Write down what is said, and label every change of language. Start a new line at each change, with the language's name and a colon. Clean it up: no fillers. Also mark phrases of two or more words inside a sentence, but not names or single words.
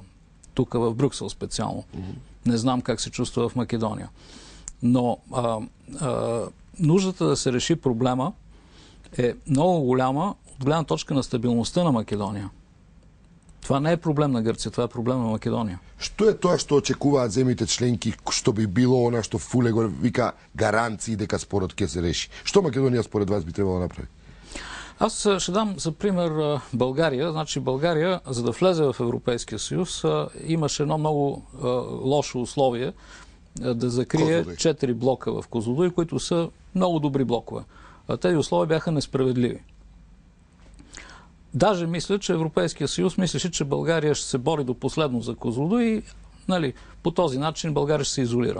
Bulgarian: Тук в Брюксел специално. Не знам как се чувства в Македония. Но нуждата да се реши проблема е много голяма от гледна точка на стабилността на Македония. Това не е проблем на Гърция, това е проблем на Македония.
Macedonian: Што е тоа што очекуваат земјите членки, што би било она што Фуле го вика гаранции дека спорот ќе се реши? Што Македонија според вас би требало да направи?
Bulgarian: Аз ще дам за пример България. Значи България, за да влезе в Европейския съюз, имаше едно много лошо условие да закрие 4 блока в Козлодуй, които са много добри блокове. Тези условия бяха несправедливи. Даже мисля, че Европейския съюз мислеше, че България ще се бори до последно за Козлодуй и по този начин България ще се изолира.